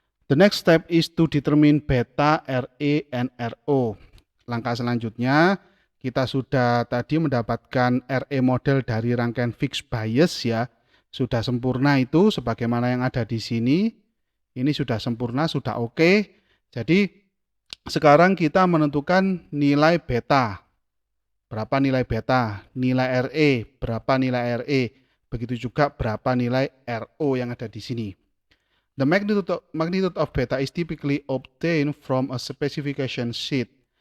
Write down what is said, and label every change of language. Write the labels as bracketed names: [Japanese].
[English] The next step is to determine beta, RE, and RO. [Indonesian] Langkah selanjutnya, kita sudah tadi mendapatkan RE model dari rangkaian fixed bias ya. Sudah sempurna itu sebagaimana yang ada di sini. Ini sudah sempurna, sudah oke. Jadi sekarang kita menentukan nilai beta. Berapa nilai beta? Nilai RE, berapa nilai RE? Begitu juga berapa nilai RO yang ada di sini. [English] The magnitude of beta is typically obtained from a specification sheet.